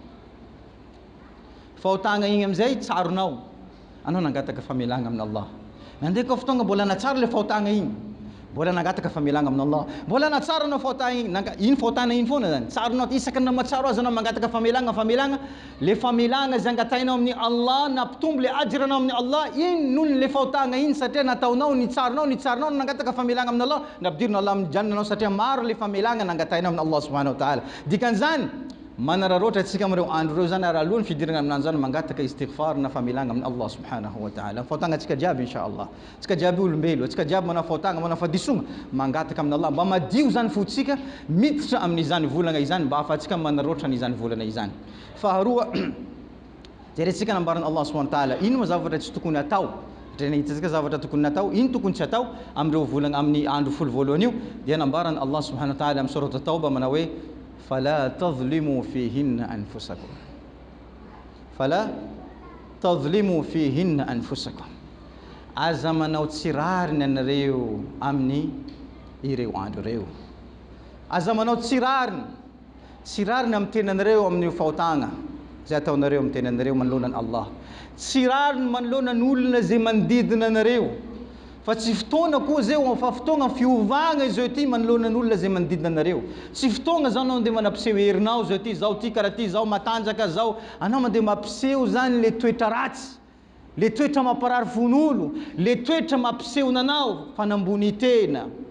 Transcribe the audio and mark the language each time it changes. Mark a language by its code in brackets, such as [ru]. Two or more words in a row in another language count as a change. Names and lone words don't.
[mg] fahotagna igny amizay tsaronao anao nangataka famelagna amin'ny Allah nandeha koa fotoagna mbola natsara le fahotagna igny mbola nangataka famelagna amin'ny Allah mbola natsara anao fahotagna igny iny fahotagna iny foana zany tsaronao isaka na matsaro azy anao mangataka famelagna le famelagna zay angatainao amin'ny Allah nampitombo le ajranao amin'ny Allah iny nohony le fahotagna iny satria nataonao nitsarinao nangataka famelagna amin'ny Allah nampidirina Allah amin'ny janna anao satria maro le famelagna nangatainao amin'ny Allah [ar] سبحانه وتعالى [mg] dikan'izany manararoatra atsika amireo andro reo zany ary alohany fidirana aminany zany mangataka istighfar na famelagna amin'ny Allah [ar] سبحانه وتعالى [mg] fahotagna atsika jiaby inshallah atsika jiaby olombelo atsika jiaby manao fahotagna manao fahadisogna mangataka amin'ny Allah mba madio zany fotsika miditra amin'izany volana izany mba afatsika manaroatra n'izany volana izany faharoa jerentsika nambaran'ny Allah [ar] سبحانه وتعالى [mg] ino ma zavatra tsy tokony atao hitantsika zavatra tokony natao ino tokony tsy atao amin'ireo volana amin'ny andro folo voalohany io dia nambaran'ny Allah [ar] سبحانه وتعالى [mg] amin'ny surat at-tauba manao hoe [ar] فلا تظلموا فيهن أنفسكم فلا تظلموا فيهن أنفسكم [mg] aza manao tsirariny anareo amin'ny ireo andro reo aza manao tsirariny amin'ny tenanareo amin'ny fahotagna zay ataonareo amin'ny tenanareo manoloanan'ny Allah tsirariny manoloanan'ny olona zay manodidina anareo fa tsy fotoana koa zay fa fotoagna fiovagna izy ty manoloanan'ny olona zay manodidina anareo tsy fotoagna zao anao mandeha manampiseho herinao zao ty zao ty karaha ty zao matanjaka zao anao mandeha mampiseho zany le toetra ratsy le toetra mamparary fon'olo le toetra mampisehona anao fanambony tena